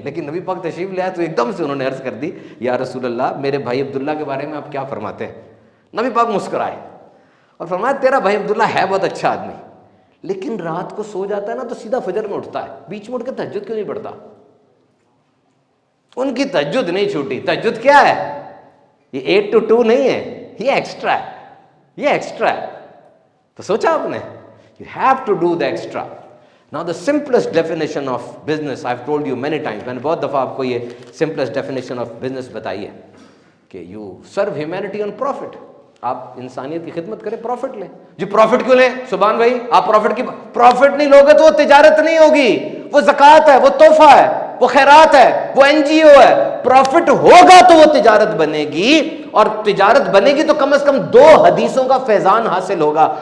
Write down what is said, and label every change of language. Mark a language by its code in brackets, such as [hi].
[ur] لیکن نبی پاک تشریف لے آئے تو ایک دم سے انہوں نے عرض کر دی, یا رسول اللہ میرے بھائی عبداللہ کے بارے میں آپ کیا فرماتے ہیں؟ نبی پاک مسکرائے اور فرمایا تیرا بھائی عبداللہ ہے بہت اچھا آدمی, لیکن رات کو سو جاتا ہے نا تو سیدھا فجر میں اٹھتا ہے, بیچ میں اٹھ کے تہجد کیوں نہیں پڑھتا؟ ان کی تہجد نہیں چھوٹی. تہجد کیا ہے؟ یہ 8 to 2 نہیں ہے, یہ ایکسٹرا ہے, یہ ایکسٹرا ہے. تو سوچا آپ نے, [en] you have to do the extra. Now the simplest definition of business, I've told you many times, [ur] میں نے بہت دفعہ آپ کو یہ [en] simplest definition of business [ur] بتائی ہے کہ [en] you serve humanity on profit. [ur] آپ انسانیت کی خدمت کریں, پروفٹ لیں. جی پروفٹ کیوں لیں سبحان بھائی؟ آپ پروفٹ نہیں لوگے تو وہ تجارت نہیں ہوگی, وہ زکوٰۃ ہے, وہ تحفہ ہے, وہ خیرات ہے, وہ NGO ہے. پروفٹ ہوگا تو وہ تجارت بنے گی, اور تجارت بنے گی تو کم از کم 2 حدیثوں کا فیضان حاصل ہوگا.